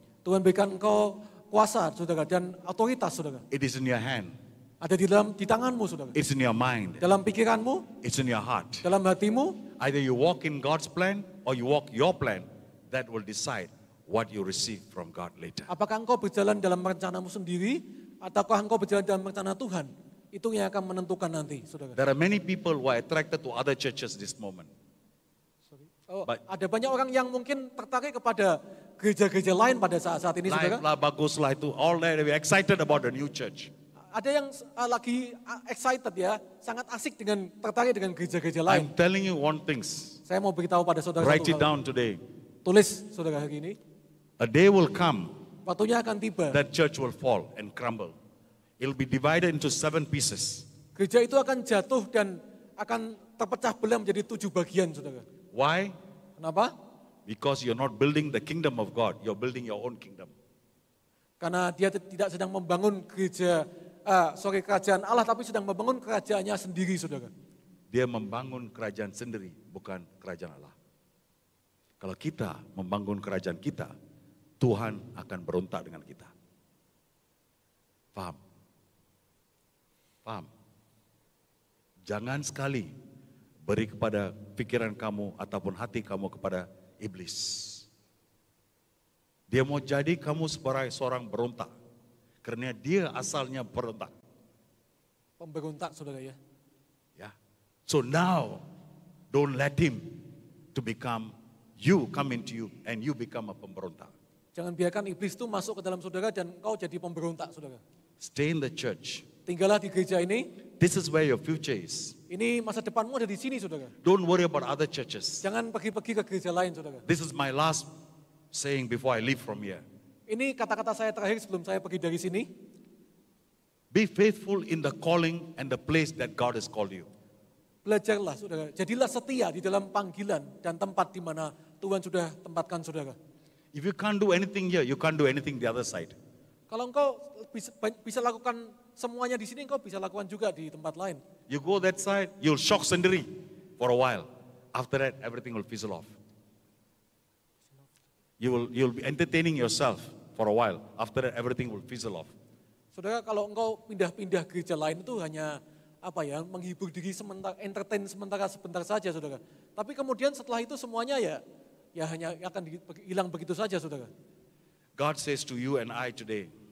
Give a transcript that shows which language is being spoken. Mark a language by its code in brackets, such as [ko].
[id] Tuhan berikan engkau kuasa, saudara, dan otoritas, saudara. [en] It is in your hand. [id] Ada di tanganmu, saudara. [en] It's in your mind. [id] Dalam pikiranmu, [en] It's in your heart. [id] dalam hatimu. [en] Either you walk in God's plan or you walk your plan. That will decide what you receive from God later. [id] Apakah engkau berjalan dalam rencanamu sendiri, ataukah engkau berjalan dalam rencana Tuhan? Itu yang akan menentukan nanti, saudara. [en] There are many people who are attracted to other churches this moment. [id] Ada banyak orang yang mungkin tertarik kepada gereja-gereja lain pada saat-saat ini, saudara. Life lah, bagus lah itu. [en] All that we excited about the new church. [id] Ada yang lagi excited ya, sangat asik dengan tertarik dengan gereja-gereja lain. [en] I'm telling you one thing. [id] Saya mau beritahu pada saudara [en] Write [id] satu [en] it [id] hal. [en] down today. [id] Tulis, saudara, hari ini. [en] A day will come [id] Waktunya akan tiba. [en] that church will fall and crumble. It'll be divided into 7 pieces. [id] Gereja itu akan jatuh dan akan terpecah belah menjadi 7 bagian, saudara. [en] Why? [id] Kenapa? [en] Because you're not building the kingdom of God, you're building your own kingdom. [id] Karena dia tidak sedang membangun kerajaan Allah, tapi sedang membangun kerajaannya sendiri, saudara. Dia membangun kerajaan sendiri, bukan kerajaan Allah. Kalau kita membangun kerajaan kita, Tuhan akan berontak dengan kita. Paham? Paham? Jangan sekali beri kepada pikiran kamu ataupun hati kamu kepada iblis. Dia mau jadi kamu sebagai seorang berontak. Karena dia asalnya berontak. Pemberontak, saudara ya. Ya. [en] So now, don't let him to become you, come into you, and you become a pemberontak. [id] Jangan biarkan iblis itu masuk ke dalam saudara dan kau jadi pemberontak, saudara. [en] Stay in the church. [id] Tinggallah di gereja ini. [en] This is where your future is. [id] Ini masa depanmu ada di sini, saudara. [en] Don't worry about other churches. [id] Jangan pergi-pergi ke gereja lain, saudara. [en] This is my last saying before I leave from here. [id] Ini kata-kata saya terakhir sebelum saya pergi dari sini. [en] Be faithful in the calling and the place that God has called you. [id] Belajarlah, saudara. Jadilah setia di dalam panggilan dan tempat di mana Tuhan sudah tempatkan saudara. [en] If you can't do anything here, you can't do anything the other side. [id] Kalau engkau bisa lakukan semuanya di sini, engkau bisa lakukan juga di tempat lain. [en] You go that side, you'll shock [id] sendiri [en] for a while. After that, everything will fizzle off. You'll be entertaining yourself for a while. After that, everything will fizzle off. [id] Saudara, kalau engkau pindah-pindah gereja lain itu hanya menghibur diri sementara, entertain sebentar saja, saudara. Tapi kemudian setelah itu semuanya ya hanya akan hilang begitu saja, saudara. [en] God says to you and I today.